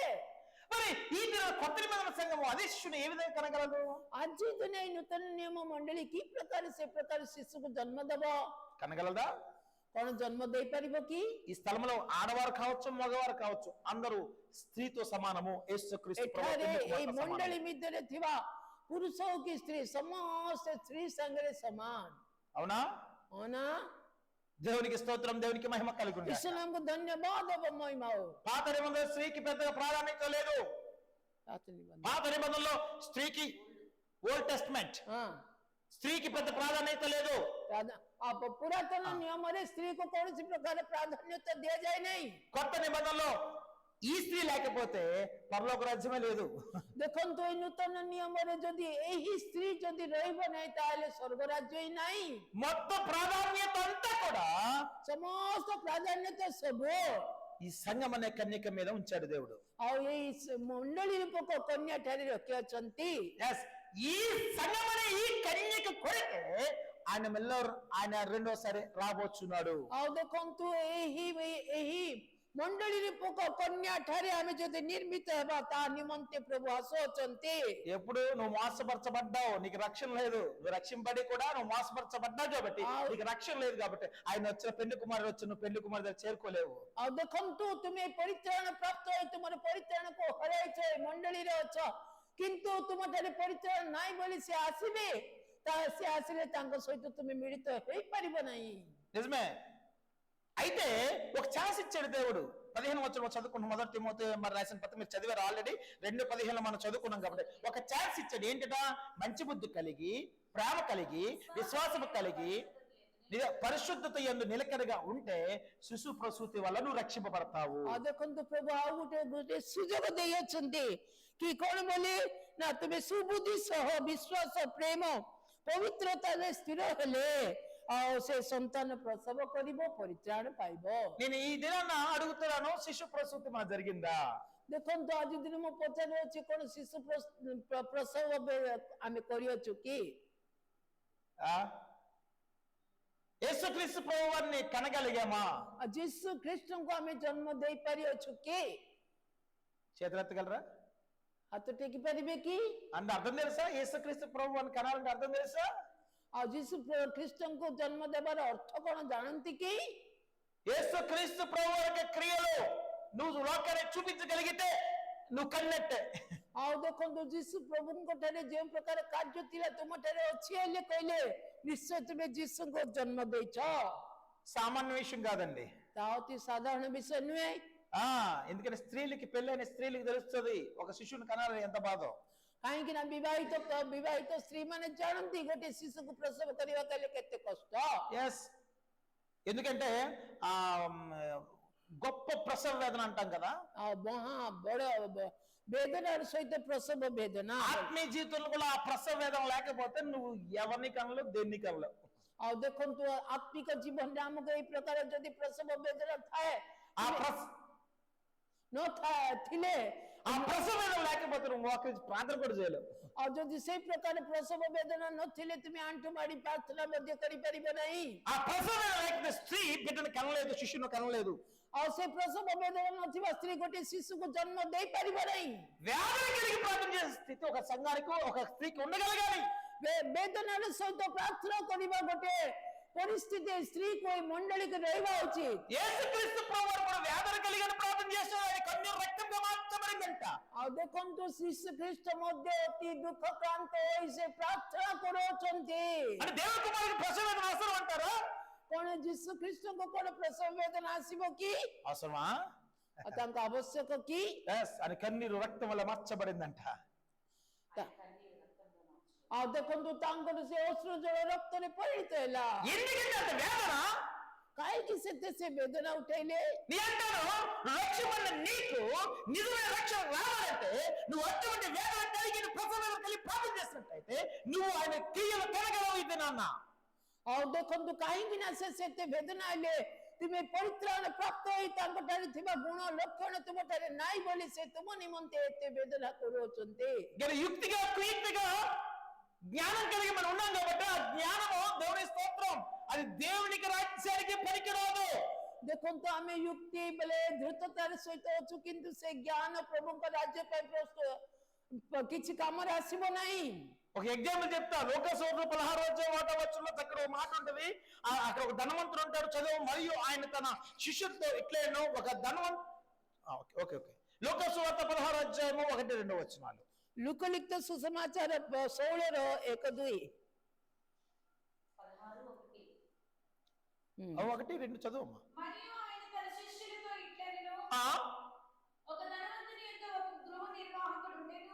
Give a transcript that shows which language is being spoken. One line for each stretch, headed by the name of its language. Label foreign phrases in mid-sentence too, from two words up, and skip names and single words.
Telugu: మరి ఈ దిన కొత్త నిబంధన సంఘము అదే శిశుని ఏ విధంగా కనగలదు?
Odia: ଆଜି ଦିନ ଏଇ ନୂତନ ନିୟମ ମଣ୍ଡଳୀ କି ପ୍ରକାର ସେ ପ୍ରକାର ଶିଶୁକୁ ଜନ୍ମ ଦେବ?
Telugu: కనగలదా?
Odia: କଣ ଜନ୍ମ ଦେଇପାରିବ କି?
Telugu: ఈ స్థలంలో ఆడవారు కావచ్చు, మగవారు కావచ్చు, అందరూ స్త్రీతో సమానము। యేసుక్రీస్తు
Odia: ଏଠାରେ ଏଇ ମଣ୍ଡଳୀ ଭିତରେ ଥିବା ପୁରୁଷ ହଉ କି ସ୍ତ୍ରୀ, ସମସ୍ତେ ସ୍ତ୍ରୀ ସାଙ୍ଗରେ ସମାନ।
Telugu: అవునా? అవునా? దేవునికి స్తోత్రం, దేవునికి మహిమ కలుగును గాక।
Odia: ଈଶ୍ୱରଙ୍କୁ ଧନ୍ୟବାଦ ଏବଂ ମହିମା ହଉ।
Telugu: పాత నిబంధన స్త్రీకి పెద్దగా ప్రాధాన్యత లేదు। పాత నిబంధన. పాత నిబంధనలో స్త్రీకి ఓల్డ్ టెస్ట్మెంట్ ఆ, స్త్రీకి పెద్ద ప్రాధాన్యత లేదు.
Odia: पुरातन नियमରେ ସ୍ତ୍ରୀକୁ କୌଣସି ପ୍ରକାର ପ୍ରାଧାନ୍ୟତା ଦିଆଯାଏ ନାହିଁ.
Telugu: కొత్త నిబంధనలో ఈ స్త్రీ లేకపోతే పరలోక రాజ్యమే లేదు.
Odia: ଦେଖନ୍ତୁ ଏଇ ନୂତନ ନିୟମରେ ଯଦି ଏହି ସ୍ତ୍ରୀ ଯଦି ରହିବ ନାହିଁ ତାହେଲେ ସ୍ୱର୍ଗ ରାଜ୍ୟ ହିଁ ନାହିଁ.
Telugu: మొత్తం ప్రాధాన్యత అంతా కూడా
Odia: ସମସ୍ତ ପ୍ରାଧାନ୍ୟତା ସବୁ
Telugu: ఈ సంఘం అనే కన్యక మీద ఉంచాడు దేవుడు.
Odia: ଆଉ ଏଇ ମଣ୍ଡଳୀ ରୂପକ କନ୍ୟା ଠାରେ ରଖିଅଛନ୍ତି.
Telugu: ఎస్, ఈ సంఘం అనే ఈ కన్యక కొరకే ఆయన మెల్లరు ఆయన రెండోసారి రాబోచున్నాడు.
Odia: ଆଉ ଦେଖନ୍ତୁ ଏହି ମଣ୍ଡଳୀ ରୂପକ କନ୍ୟା ଠାରେ ଆମେ ଯଦି ନିର୍ମିତ ହେବା ତା ନିମନ୍ତେ ପ୍ରଭୁ ଆସୁଅଛନ୍ତି.
Telugu: ఎప్పుడు నువ్వు మోసపరచబడ్డావు, నీకు రక్షణ లేదు, నువ్వు రక్షింపడి కూడా నువ్వు మోసపరచబడ్డావు కాబట్టి నీకు రక్షణ లేదు కాబట్టి ఆయన వచ్చిన పెళ్లి కుమారుడు వచ్చి నువ్వు పెళ్లి కుమారు దగ్గర చేరుకోలేవు.
Odia: ଆଉ ଦେଖନ୍ତୁ ତୁମେ ପରିତ୍ରାଣ ପ୍ରାପ୍ତ ହୋଇ ତୁମର ପରିତ୍ରାଣକୁ ହରାଇଛ, ମଣ୍ଡଳୀରେ ଅଛ, କିନ୍ତୁ ତୁମ ଠାରେ ପରିତ୍ରାଣ ନାହିଁ ବୋଲି ସେ ଆସିବେ, ସେ ଆସିଲେ ତାଙ୍କ ସହିତ ତୁମେ ମିଳିତ ହେଇପାରିବ ନାହିଁ.
Telugu: నిజమే. అయితే ఒక ఛాన్స్ ఇచ్చాడు దేవుడు. 15 వచనం చదువుకున్నాం. మొదటి తిమోతి మరి రాసిన పత్రిక మీరు చదివారు ఆల్రెడీ. 2:15 మనం చదువుకున్నాం కాబట్టి ఒక ఛాన్స్ ఇచ్చాడు. ఏంటట? మంచి బుద్ధి కలిగి, ప్రేమ కలిగి, విశ్వాసం కలిగి, పరిశుద్ధత యందు నిలకడగా ఉంటే శిశు ప్రసూతి వల్ల నువ్వు రక్షింపబడతావు.
Odia: ଆଉ ଦେଖନ୍ତୁ ପ୍ରଭୁ ଆଉ ଗୋଟେ ସୁଯୋଗ ଦେଇଅଛନ୍ତି କି କଣ ବୋଲି ନା ତୁମେ ସୁବୁଦ୍ଧି ସହ ବିଶ୍ୱାସ ପ୍ରେମ ପବିତ୍ରତାରେ ସ୍ଥିର ହେଲେ ଆଉ ସେ ସନ୍ତାନ ପ୍ରସବ କରିବ, ପରିତ୍ରାଣ ପାଇବ.
Telugu: నేను ఈ దినాన అడుగుతున్నాను, శిశు ప్రసూతి మన జరిగిందా?
Odia: ଦେଖନ୍ତୁ ଆଜି ଦିନ ମୁଁ ପଚାରୁଅଛି କଣ ଶିଶୁ ପ୍ରସବ ଆମେ କରିଅଛୁ କି?
Telugu: యేసుక్రీస్తు ప్రభువాన్ని కనగలిగామా?
Odia: ଯୀଶୁ ଖ୍ରୀଷ୍ଟଙ୍କୁ ଆମେ ଜନ୍ମ ଦେଇ ପାରିଅଛୁ କି?
Telugu: చేతులెత్తగలరా?
Odia: ହାତ ଟେକି ପାରିବେ କି?
Telugu: అంటే అర్థం తెలుసా? యేసుక్రీస్తు ప్రభువాన్ని కనాలంటే అర్థం తెలుసా?
Odia: ଆଉ ଯୀଶୁ ଖ୍ରୀଷ୍ଟଙ୍କୁ ଜନ୍ମ ଦେବାର ଅର୍ଥ କଣ ଜାଣନ୍ତି କି?
Telugu: యేసుక్రీస్తు ప్రభువు యొక్క క్రియలు నువ్వు లోకానికి చూపించగలిగితే నువ్వు కన్నట్టే.
Odia: ଆଉ ଦେଖନ୍ତୁ ଯୀଶୁ ପ୍ରଭୁଙ୍କ ଠାରେ ଯେଉଁ ପ୍ରକାର କାର୍ଯ୍ୟ ଥିଲା ତୁମ ଠାରେ ଅଛି ହେଲେ କହିଲେ ନିଶ୍ଚୟ ତୁମେ ଯୀଶୁଙ୍କୁ ଜନ୍ମ ଦେଇଛ.
Telugu: సామాన్య విషయం కాదండి.
Odia: ତାହା ଅତି ସାଧାରଣ ବିଷୟ ନୁହେଁ.
Telugu: ఎందుకంటే స్త్రీలకి పెళ్ళైన స్త్రీలకి తెలుస్తుంది ఒక శిశువుని కనాలని ఎంత బాధో.
Odia: କାହିଁକି ନା ବିବାହିତ ସ୍ତ୍ରୀ ମାନେ ଜାଣନ୍ତି ଗୋଟେ ଶିଶୁକୁ ପ୍ରସବ କରିବା କହିଲେ କେତେ କଷ୍ଟ.
Telugu: ఎస్, ఎందుకంటే గొప్ప ప్రసవ వేదన అంటాం కదా.
Odia: ଆଉ ମହା ବଡ
Telugu: వేదనాల సహిత ప్రసవ వేదన. ఆత్మీయ జీవితంలో కూడా ఆ ప్రసవ వేదన లేకపోతే నువ్వు ఎవరిని కనలేవు, దేన్ని కనలేవు.
Odia: ଆଉ ଦେଖନ୍ତୁ ଆତ୍ମିକ ଜୀବନରେ ଆମକୁ ଏଇ ପ୍ରକାର ଯଦି ପ୍ରସବ ବେଦନା ଥାଏ ଥିଲେ
Telugu: ఆ ప్రసవ వేదన లేకపోతే నువ్వు మోకరించి ప్రార్థన కూడా చేయలేవు.
Odia: ଆଉ ଯଦି ସେଇ ପ୍ରକାର ପ୍ରସବ ବେଦନା ନଥିଲେ ତୁମେ ଆଣ୍ଠୁ ମାଡ଼ି ପ୍ରାର୍ଥନା ମଧ୍ୟ କରିପାରିବ ନାହିଁ.
Telugu: ఆ ప్రసవ వేదన లేకపోతే స్త్రీ బిడ్డను కనలేదు, శిశువును కనలేదు.
Odia: ଆଉ ସେ ପ୍ରସବ ବେଦନା ନଥିବା ସ୍ତ୍ରୀ ଗୋଟେ ଶିଶୁକୁ ଜନ୍ମ ଦେଇପାରିବ ନାହିଁ.
Telugu: వ్యాధి కలిగి ప్రార్థన చేసే స్థితి ఒక సంఘానికి ఒక స్త్రీకి ఉండగలగాలి.
Odia: ବେଦନାର ସହିତ ପ୍ରାର୍ଥନା କରିବା ଗୋଟେ ପରିସ୍ଥିତି ସ୍ତ୍ରୀକୁ ଏଇ ମଣ୍ଡଳୀକୁ ରହିବା ଉଚିତ.
Telugu: యేసుక్రీస్తు ప్రభువు కూడా వ్యాధి కలిగి ప్రార్థన చేశాడు. ఆయన కన్య రక్తంగా మార్చబడిందంట.
Odia: ଆଉ ଦେଖନ୍ତୁ ଶ୍ରୀ ଖ୍ରୀଷ୍ଟ ମଧ୍ୟ ଅତି ଦୁଃଖକ୍ରାନ୍ତ ହୋଇ ସେ ପ୍ରାର୍ଥନା କରୁଅଛନ୍ତି.
Telugu: అంటే దేవుని కుమారుడు ప్రసవ వేదన అవసరం అంటారా?
Odia: କଣ ଯୀଶୁ ଖ୍ରୀଷ୍ଟଙ୍କୁ କଣ ପ୍ରସବ ବେଦନା ଆସିବ କି?
Telugu: అవసరమా?
Odia: ତାଙ୍କ ଆବଶ୍ୟକ କି?
Telugu: ఆయన కన్నీరు రక్తం వల్ల మార్చబడిందంట.
Odia: ଆଉ ଦେଖନ୍ତୁ ତାଙ୍କର ସେ ଅଶ୍ରୁ ଜଳ ରକ୍ତରେ ପରିଣତ ହେଲା.
Telugu: ఎందుకంటే అంత వేదన
Odia: କାହିଁକି ସେ ବେଦନା ଉଠେଇଲେ?
Telugu: నీ అంటాను రక్షణ నీకు నిజమైన రక్షణ రావాలంటే నువ్వు అటువంటి వేదన కలిగి ప్రసవ వేదన కలిగి ప్రార్థన చేసినట్టయితే నువ్వు ఆయన క్రియలు కనగలవు. ఇది నాన్న.
Odia: ଆଉ ଦେଖନ୍ତୁ କାହିଁକି ନା ସେତେ ବେଦନା ହେଲେ ତୁମେ ପରିତ୍ରାଣ ପ୍ରାପ୍ତ ହୋଇ ତାଙ୍କ ଠାରେ ଥିବା ଗୁଣ ଲକ୍ଷଣ ତୁମ ଠାରେ ନାହିଁ ବୋଲି ସେ ତୁମ ନିମନ୍ତେ ଏତେ ବେଦନା କରୁଅଛନ୍ତି.
Telugu: యుక్తిగా కుయుక్తిగా జ్ఞానం కలిగి మనం ఉన్నాం కాబట్టి ఆ జ్ఞానము దేవుని స్తోత్రం, అది దేవునికి రాజ్యానికి పనికిరాదు.
Odia: ଦେଖନ୍ତୁ ଆମେ ଯୁକ୍ତି ବେଲେ ଧୃତତାର ସହିତ ଅଛୁ କିନ୍ତୁ ସେ ଜ୍ଞାନ ପ୍ରଭୁଙ୍କ ରାଜ୍ୟ ପାଇଁ କିଛି କାମରେ ଆସିବ ନାହିଁ.
Telugu: ఒక ఎగ్జాంపుల్ చెప్తా. లోకసోదరు 16:1 అక్కడ ఒక మాట ఉంటుంది. అక్కడ ఒక ధనవంతుడు ఉంటాడు, చదువు. మరియు ఆయన తన శిష్యులతో ఇట్లేను ఒక ఓకే లోకసువార్త 16:1-2
Odia: ଲୁକଲିଖିତ ସୁସମାଚାର 16:1-2.
Telugu: 1-2 చదువమ్మా. మరియు ఆయన తన శిష్యులతో ఇట్లనెను, ఒక ధనవంతుని యొద్ద ఒక గృహ నిర్వాహకుడు ఉండెను.